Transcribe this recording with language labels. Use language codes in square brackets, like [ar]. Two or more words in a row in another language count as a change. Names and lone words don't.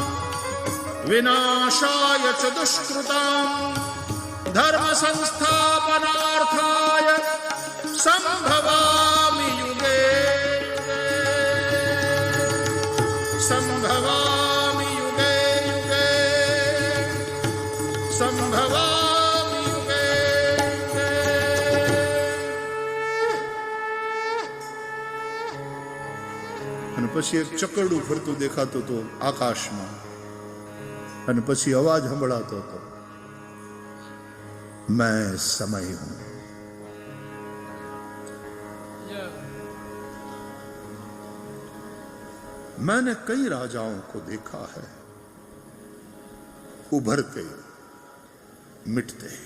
[sa] विनाशाय च दुष्कृतां धर्म संस्थापनार्थाय संभवामि युगे संभवामि युगे युगे संभवामि युगे [gu] અને પછી એક ચકરડું ફરતું દેખાતું હતું આકાશમાં અને પછી અવાજ સંભળાતો હતો, [hi] मैं समय हूं। मैंने कई राजाओं को देखा है उभरते मिटते।